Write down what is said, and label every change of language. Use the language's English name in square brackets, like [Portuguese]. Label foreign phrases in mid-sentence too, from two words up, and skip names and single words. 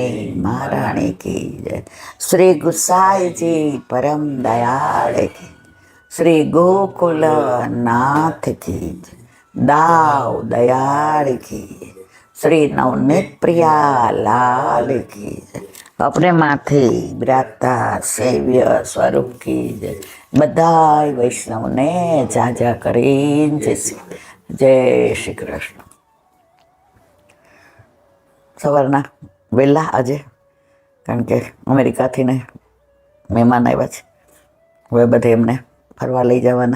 [Hindi] महारानी की जय, श्री गुसाई जी परम दयाल की, श्री गोकुल नाथ की जय, दाव दयाल की, श्री नवनीत प्रिया लाल की जय, अपने माथे बिराजता सेव्य स्वरूप की जय, [Gujarati] બધાય વૈષ્ણવને જાજા કરીને જય શ્રી કૃષ્ણ. સવારના વહેલા આજે, કારણ કે અમેરિકાથી ને મહેમાન આવ્યા છે, હવે બધે એમને ફરવા લઈ જવાના.